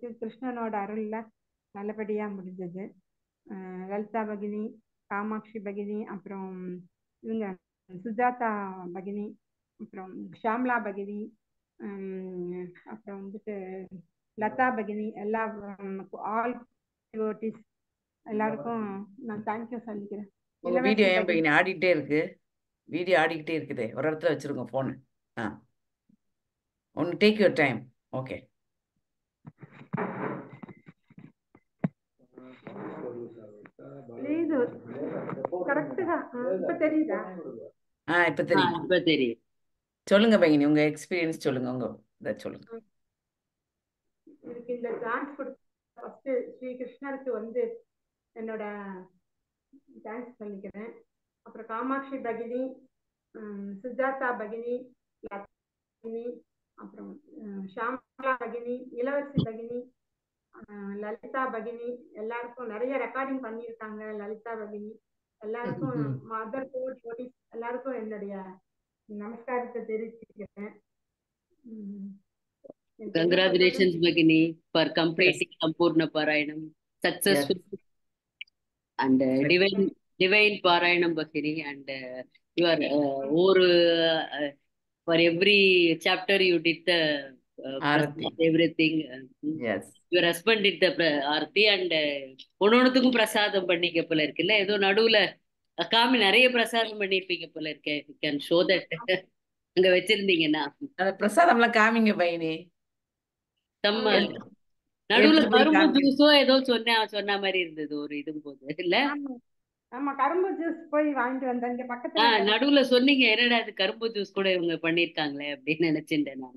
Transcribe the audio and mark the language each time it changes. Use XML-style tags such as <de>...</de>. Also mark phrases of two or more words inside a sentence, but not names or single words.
<ta>கிருஷ்ணனோட அருள்ல நல்லபடியாக முடிஞ்சது. லலிதா பகினி, காமாட்சி பகினி, அப்புறம் இவங்க சுஜாதா பகினி, அப்புறம் ஷாம்லா பகினி, அப்புறம் வந்துட்டு லதா பகினி, எல்லா</ta> <en>all devotees</en> <ta>எல்லாருக்கும் நான் தேங்க்யூ சொல்லிக்கிறேன். உங்க வீடியோ இளவரசி ஏன் பகினி பகினி ஆடிக்கிட்டே இருக்கு? வீடியோ ஆடிக்கிட்டே இருக்குதே, ஒரு இடத்துல வச்சிருங்க போன்.</ta> <en>ஆ, ஒன்று take your time. ஓகே.</en> <te>లేదు కరెక్ట్ గా</te> <ta>இப்ப தெரியுதா? இப்ப தெரியுது. இப்ப தெரியும். சொல்லுங்க பகினி, உங்க எக்ஸ்பீரியன்ஸ் சொல்லுங்க, உங்க இதை சொல்லுங்க. இதுக்கு இந்த சான்ஸ் கொடுத்த ஃபர்ஸ்ட் ஸ்ரீ கிருஷ்ணருக்கு வந்து என்னோட தேங்க்ஸ் பண்ணிக்கிறேன். அப்புறம் காமாட்சி பகினி, சுஜாதா பகினி, லதா பகினி, அப்புறம் ஷாம்லா பகினி, இளவரசி பகினி, லலிதா பகினி, எல்லாருக்கும் நிறைய ரெக்கார்டிங் பண்ணியிருக்காங்க. லலிதா பகினி எல்லாருக்கும், மதர் கோடி எல்லாருக்கும் என்னுடைய நமஸ்காரத்தை தெரிவிச்சுக்கிறேன். எனக்கு என்ன</ta> <en>Congratulations,</en> <ta>சொல்றதுன்னு</ta> <en>Bhagini, for எஸ், completing Sampurna Parayanam எஸ். successfully and divine Parayanam, Bhagini. And you are for every chapter you did the ஆரத்தி. prasad, everything. எஸ். Your husband did the arti and</en> <ta>ஒன்னொன்னுத்துக்கும் பிரசாதம் பண்ணிக்க போல இருக்குல்ல. ஏதோ நடுவுல காமி நிறைய பிரசாதம் பண்ணிருப்பீங்க போல இருக்கு.</ta> <en>You can show that.</en> <ta>அங்க வச்சிருந்தீங்கன்னா அந்த பிரசாதம்லாம் காமிங்க பகினி. செம்ம. எடுத்து நடுவுல எடுத்துட்டு போய் கரும்பு காமிங்க. ஜூஸோ ஏதோ சொன்ன மாதிரி இருந்தது ஒரு இதும் போது இல்ல. ஆமா ஆமா, கரும்பு ஜூஸ் போய் வாங்கிட்டு வந்தேன். இங்க பக்கத்துல நடுவுல சொன்னீங்க, என்னடா அது கரும்பு ஜூஸ் கூட இவங்க பண்ணிருக்காங்களே அப்படின்னு நினைச்சிட்டேன் நான்</ta>